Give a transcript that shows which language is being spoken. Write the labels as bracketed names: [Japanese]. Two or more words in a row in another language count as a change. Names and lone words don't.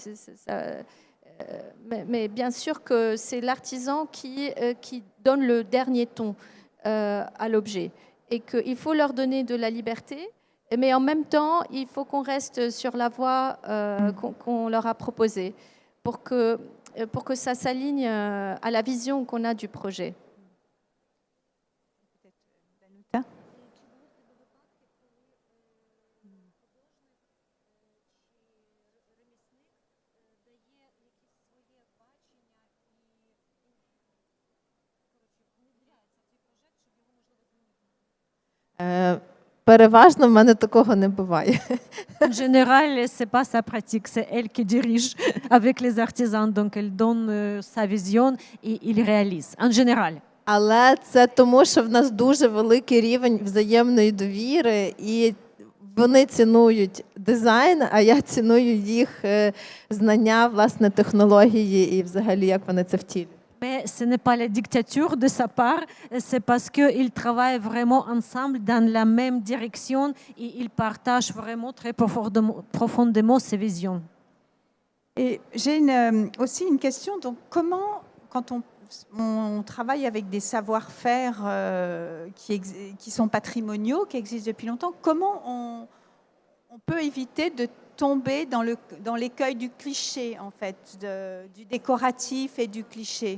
[French] Mais bien sûr que c'est l'artisan qui donne le dernier ton à l'objet. Et qu'il faut leur donner de la liberté, mais en même temps, il faut qu'on reste sur la voie qu'on leur a proposée pour que ça s'aligne à la vision qu'on a du projet. [Ukrainian] Переважно в мене такого не буває. [French] En général, c'est pas sa pratique, c'est elle qui dirige avec les artisans, donc elle donne sa vision et il réalise, en général. [Ukrainian] Але це тому, що в нас дуже великий рівень взаємної довіри, і вони цінують дизайн, а я ціную їх знання, власне, технології і взагалі, як вони це втілюють. [French] Mais ce n'est pas la dictature de sa part, c'est parce qu'ils travaillent vraiment ensemble dans la même direction et ils partagent vraiment très profondément ces visions. Et j'ai aussi une question. Donc, comment, quand on travaille avec des savoir-faire qui sont patrimoniaux, qui existent depuis longtemps, comment on peut éviter de tomber dans l'écueil du cliché, en fait, du décoratif et du cliché?